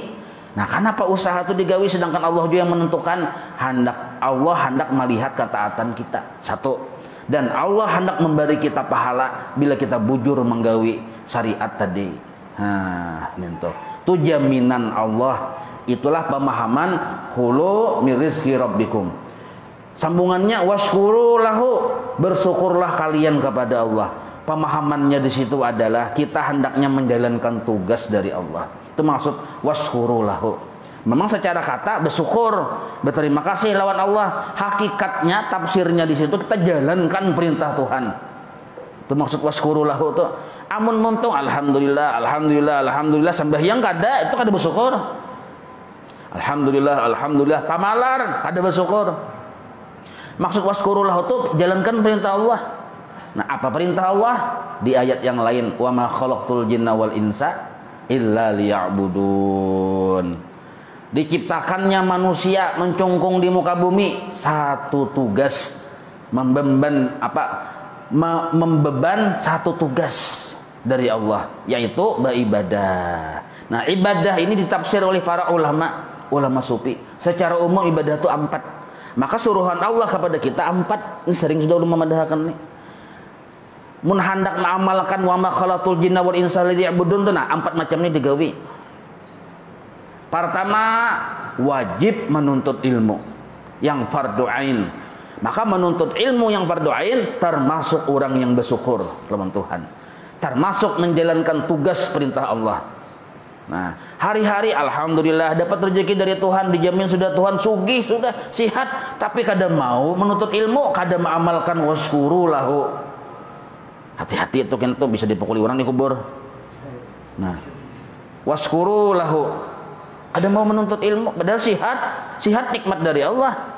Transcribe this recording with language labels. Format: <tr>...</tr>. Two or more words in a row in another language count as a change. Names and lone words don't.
<id>Nah, kenapa usaha itu digawi sedangkan Allah juga yang menentukan Allah hendak melihat ketaatan kita. Satu. Dan Allah hendak memberi kita pahala bila kita bujur menggawi syariat tadi. Itu jaminan Allah. Itulah pemahaman</id> <ar>كلوا من رزق ربكم.</ar> <id>Sambungannya</id> <ar>واشكروا له,</ar> <id>bersyukurlah kalian kepada Allah. Pemahamannya di situ adalah kita hendaknya menjalankan tugas dari Allah. Itu maksud</id> <ar>واشكروا له.</ar> <id>Memang secara kata bersyukur, berterima kasih lawan Allah. Hakikatnya tafsirnya di situ kita jalankan perintah Tuhan. Itu maksud</id> <ar>واشكروا له</ar> <id>tuh.</id> <bjn>Amun muntung alhamdulillah sembahyang kada itu kada bersyukur. Alhamdulillah pamalar kada bersyukur.</bjn> <id>Maksud</id> <ar>واشكروا له</ar> <id>tuh jalankan perintah Allah. Nah, apa perintah Allah? Di ayat yang lain,</id> <ar>وما خلقت الجن والإنس إلا ليعبدون.</ar> <id>Diciptakannya manusia mencungkung di muka bumi satu tugas, membeban satu tugas dari Allah, yaitu beribadah. Nah, ibadah ini ditafsir oleh para ulama sufi. Secara umum ibadah itu 4. Maka suruhan Allah kepada kita 4.</id> <bjn>Ini sering sudah memadahkan nih. Mun hendak mengamalkan</bjn> <ar>وما خلقت الجن والإنس ليعبدون,</ar> <bjn>nah 4 macam ini digawi.</bjn> <id>Pertama, wajib menuntut ilmu yang fardu ain. Maka menuntut ilmu yang fardu ain termasuk orang yang bersyukur lawan Tuhan. Termasuk menjalankan tugas perintah Allah. Nah, hari-hari alhamdulillah dapat rezeki dari Tuhan, dijamin sudah Tuhan sugih, sudah sihat, tapi kada mau menuntut ilmu, kada mengamalkan</id> <ar>واشكروا له.</ar> <id>Hati-hati itu kan tuh bisa dipukuli orang di kubur. Nah,</id> <ar>واشكروا له.</ar> <id>Ada mau menuntut ilmu padahal sihat nikmat dari Allah.</id>